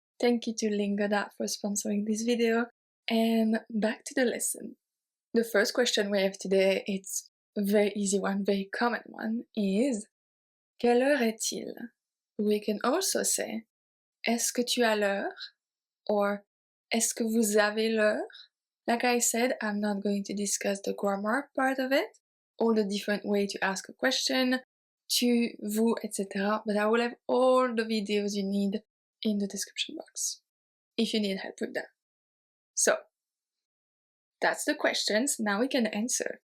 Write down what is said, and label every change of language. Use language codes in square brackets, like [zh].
[en] Thank you to Lingoda for sponsoring this video, and back to the lesson. The first question we have today, it's a very easy one, very common one, is [fr] quelle heure est-il? [en] We can also say [fr] est-ce que tu as l'heure? Or est-ce que vous avez l'heure? [en] Like I said, I'm not going to discuss the grammar part of it, all the different ways to ask a question, tu, vous, etc. But I will have all the videos you need in the description box, if you need help with that. So, that's the questions, now we can answer.